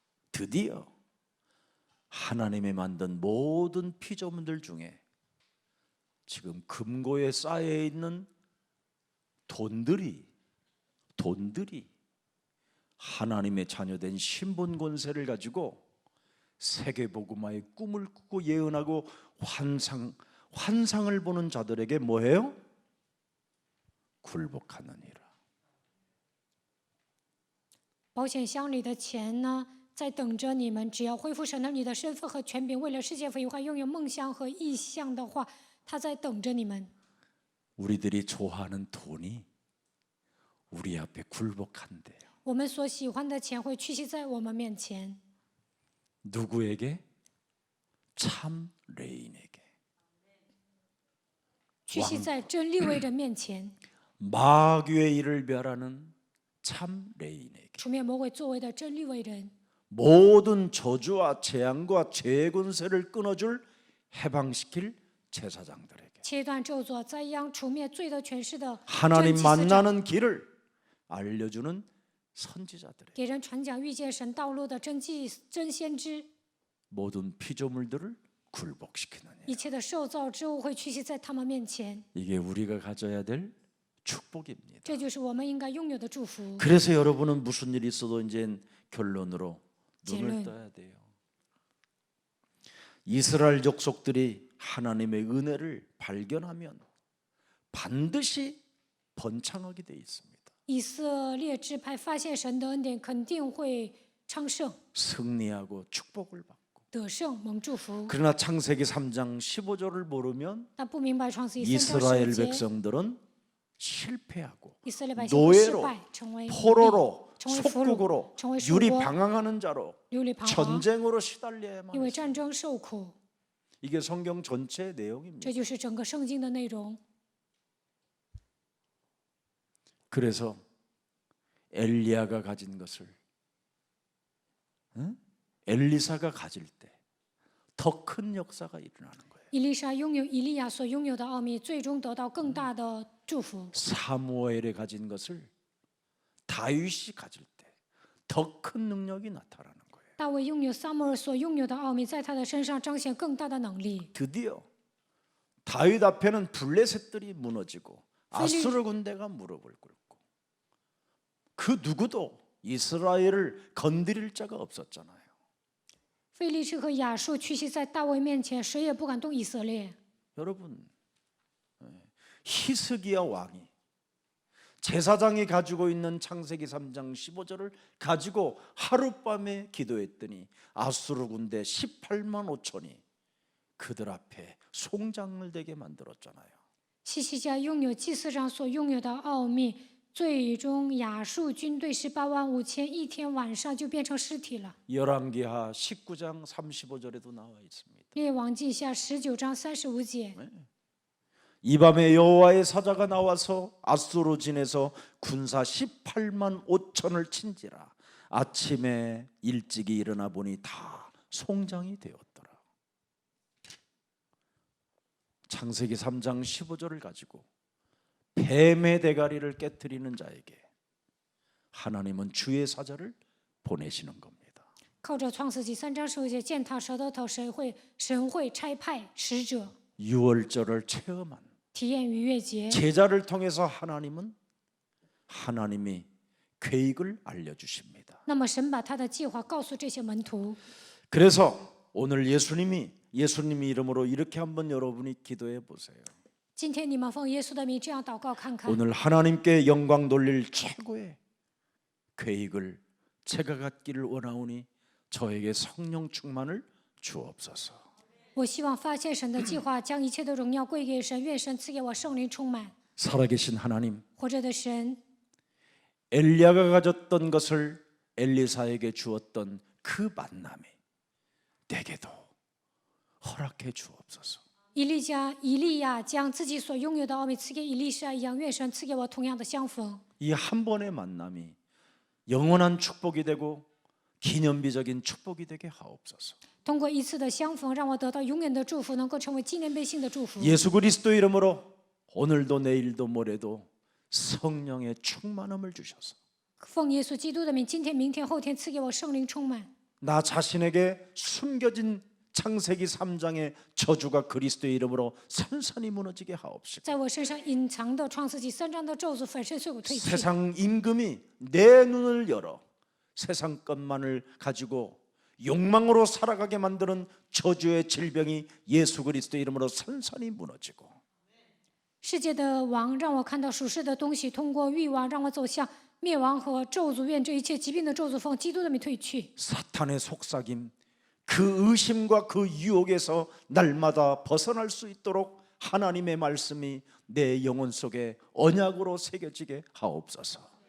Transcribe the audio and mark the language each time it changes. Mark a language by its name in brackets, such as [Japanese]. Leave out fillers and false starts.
[Korean] 드디어 하나님의 만든 모든 피조물들 중에 지금 금고에 쌓여 있는 돈들이 하나님의 자녀된 신분 권세를 가지고 세계복음화의 꿈을 꾸고 예언하고 환상을 보는 자들에게 뭐해요? 굴복하느니라. [Chinese] 保险箱里的钱呢，在等着你们。只要恢复神儿女的身份和权柄，为了世界福音化拥有梦想和意向的话，他在等着你们。 [Korean] 우리들이 좋아하는 돈이 우리 앞에 굴복한대요. [Chinese] 我们所喜欢的钱会屈膝在我们面前， [Korean] 누구에게? 참 레인에게. [Chinese] 屈膝在真利未人面前， [Korean] 마귀의 일을 멸하는 참 레인에게. [Chinese] 除灭魔鬼作为的真利未人， [Korean] 모든 저주와 재앙과 죄의 권세를 끊어줄 해방시킬 제사장들에게. [Chinese] 切断咒诅、灾殃、除灭罪的权势的 [Korean] 하나님 [Chinese] 真祭司长， [Korean] 만나는 길을 알려주는 선지자들에게. [Chinese] 给人传讲遇见神道路的真先知， [Korean] 모든 피조물들을 굴복시키느니. [Chinese] 一切的受造之物会屈膝在他们面前， [Korean] 이게 우리가 가져야 될 축복입니다. [Chinese] 这就是我们应该拥有的祝福。 [Korean] 그래서 여러분은 무슨 일이 있어도 이제 결론으로 눈을 결론. 떠야 돼요. 이스라엘 족속들이 하나님의 은혜를 발견하면 반드시 번창하게 돼 있습니다. [Chinese] 以色列支派发现神的恩典，肯定会昌盛、 [Korean] 승리하고 축복을 받고. [Chinese] 得胜、蒙祝福。 [Korean] 그러나 창세기 3장 15절을 모르면 [Chinese] 但不明白创世记3章 [Korean] 이스라엘 [Chinese] 10节， [Korean] 백성들은 실패하고 [Chinese] 以色列百姓会失 [Korean] 노예로 [Chinese] 败，成为奴隶 [Korean] 포로로 [Chinese] 成为俘虏 [Korean] 속국으로 [Chinese] 成为属 [Korean] 유리 [Chinese] 国 [Korean] 방황하는 자로 [Chinese] 流离彷徨， [Korean] 전쟁으로 시달려야만 [Chinese] 因为 [Korean] 했어요. [Chinese] 战争受苦。 [Korean] 이게 성경 전체의 내용입니다. [Chinese] 这就是整个圣经的内容。 [Korean] 그래서 엘리야가 가진 것을 엘리사가 가질 때 더 큰 역사가 일어나는 거예요. [Chinese] 以利沙拥有以利亚所拥有的奥秘，最终得到更大的祝福。 [Korean] 사무엘이 가진 것을 다윗이 가질 때 더 큰 능력이 나타나는 거예요. [Chinese] 大卫拥有撒母耳所拥有的奥秘，在他的身上彰显更大的能力。 [Korean] 드디어 다윗 앞에는 블레셋들이 무너지고 아수르 군대가 무릎을 꿇고 그 누구도 이스라엘을 건드릴 자가 없었잖아요. [Chinese] 非利士和亚述屈膝在大卫面前，谁也不敢动以色列。 [Korean] 여러분, 히스기야 왕이 제사장이 가지고 있는 창세기 3장 15절을 가지고 하룻밤에 기도했더니 아수르 군대 18만 5천이 그들 앞에 송장을 되게 만들었잖아요. [Chinese] 希西家拥有祭司长所拥有的奥秘，最终亚述军队185000，一天晚上就变成尸体了。 [Korean] 열왕기하 19장 35절에도 나와 있습니다. [Chinese] 列王记下19章35节。 [Korean] 이 밤에 여호와의 사자가 나와서 아수르 진에서 군사 18만 5천을 친지라. 아침에 일찍이 일어나 보니 다 송장이 되었더라. 창세기 3장 15절을 가지고 뱀의 대가리를 깨뜨리는 자에게 하나님은 주의 사자를 보내시는 겁니다. [Chinese] 靠着创世纪3章15节践踏蛇的头，神会差派使者 [Korean] 유월절을 체험한 [Chinese] 体验逾越节。 [Korean] 제자를 통해서 하나님이 계획을 알려주십니다. [Chinese] 那么神把他的计划告诉这些门徒。 [Korean] 그래서 오늘 예수님이 이름으로 이렇게 한번 여러분이 기도해 보세요. [Chinese] 今天你们奉耶稣的名这样祷告看看。 [Korean] 오늘 하나님께 영광 돌릴 최고의 계획을 제가 갖기를 원하오니 저에게 성령 충만을 주옵소서. [Chinese] 我希望发现神的计划，将一切的荣耀归给神。愿神赐给我圣灵充满。 [Korean] 살아계신 하나님, [Chinese] 活着的神， [Korean] 엘리야가 가졌던 것을 엘리사에게 주었던 그 만남이 내게도 허락해 주옵소서. [Chinese] 以利亚将自己所拥有的奥秘赐给以利沙一样，愿神赐给我同样的相逢。 [Korean] 이 한 번의 만남이 영원한 축복이 되고 기념비적인 축복이 되게 하옵소서. [Chinese] 通过一次的相逢，让我得到永远的祝福，能够成为纪念碑性的祝福。 [Korean] 예수 그리스도 이름으로 오늘도 내일도 모레도 성령의 충만함을 주셔서 [Chinese] 奉耶稣基督的名，今天、明天、后天赐给我圣灵充满。 [Korean] 나 자신에게 숨겨진 창세기 3장의 저주가 그리스도의 이름으로 산산이 무너지게 하옵시고 [Chinese] 在我身上隐藏的创世纪3章的咒诅粉身碎骨退去。 [Korean] 세상 임금이 내 눈을 열어 세상 것만을 가지고 욕망으로 살아가게 만드는 저주의 질병이 예수 그리스도의 이름으로 산산이 무너지고 [Chinese] 世界的王让我看到属世的东西，通过欲望让我走向灭亡和咒诅。愿这一切疾病的咒诅奉基督的名退去。 [Korean] 사탄의 속삭임 그 의심과 그 유혹에서 날마다 벗어날 수 있도록 하나님의 말씀이 내 영혼 속에 언약으로 새겨지게 하옵소서.